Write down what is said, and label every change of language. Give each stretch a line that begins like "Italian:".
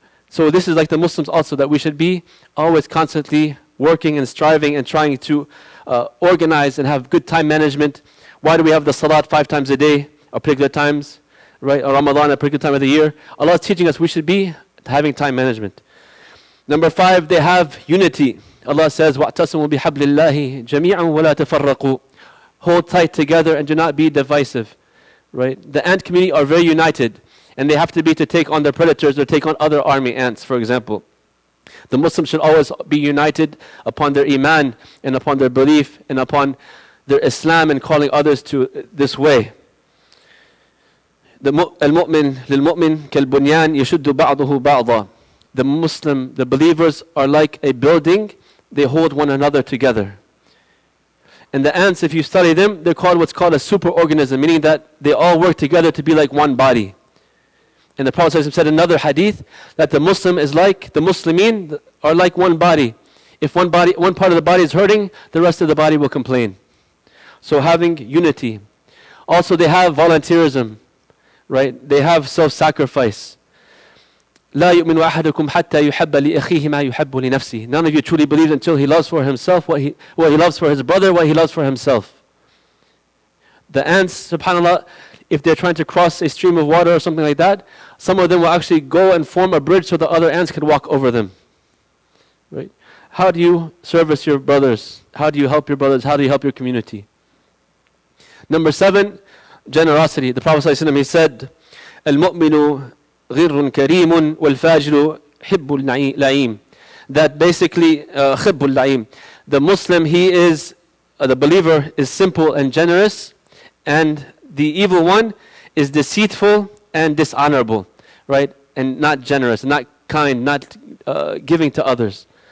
English: So this is like the Muslims also, that we should be always constantly working and striving and trying to organize and have good time management. Why do we have the salat 5 times a day, or particular times, right? Or Ramadan, a particular time of the year? Allah is teaching us we should be having time management. Number 5, they have unity. Allah says,
Arabic: وَاعْتَصِمُوا بِحَبْلِ اللَّهِ جَمِيعًا وَلَا تَفَرَّقُوا.
English: Hold tight together and do not be divisive. Right? The ant community are very united, and they have to be to take on their predators or take on other army ants, for example. The Muslims should always be united upon their iman and upon their belief and upon their Islam and calling others to this way.
Arabic: المؤمن للمؤمن كالبنيان يشد بعضه بعضا.
English: The believers are like a building, they hold one another together. And the ants, if you study them, they're called what's called a superorganism, meaning that they all work together to be like one body. And the Prophet said in another hadith that the Muslim is like, the Muslimin are like one body. If one part of the body is hurting, the rest of the body will complain. So having unity. Also they have volunteerism, right? They have self-sacrifice.
Arabic: لا يؤمن أحدكم حتى يحب لأخيه ما يحب لنفسه.
English: None of you truly believes until he loves for himself what he loves for his brother, what he loves for himself. The ants, subhanAllah, if they're trying to cross a stream of water or something like that, some of them will actually go and form a bridge so the other ants can walk over them. Right? How do you service your brothers? How do you help your brothers? How do you help your community? Number 7, generosity. The Prophet ﷺ, he said,
Arabic: المؤمن غر كريم والفاجر حب اللعيم.
English: That basically,
Arabic: حب اللعيم.
English: The Muslim, the believer is simple and generous, and the evil one is deceitful and dishonorable, right? And not generous, not kind, not giving to others.